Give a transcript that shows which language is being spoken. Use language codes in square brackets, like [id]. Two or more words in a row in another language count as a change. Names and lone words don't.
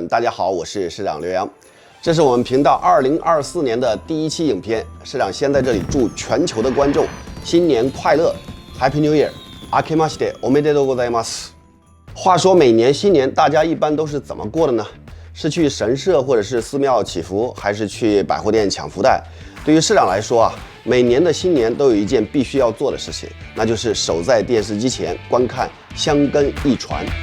[zh] 大家好，我是社长刘洋，这是我们频道2024年的第一期影片。社长先在这里祝全球的观众新年快乐 ， [en] Happy New Year， [ja] 明けましておめでとうございます。 [zh] 话说每年新年大家一般都是怎么过的呢？是去神社或者是寺庙祈福，还是去百货店抢福袋？对于社长来说啊，每年的新年都有一件必须要做的事情，那就是守在电视机前观看箱根驿传。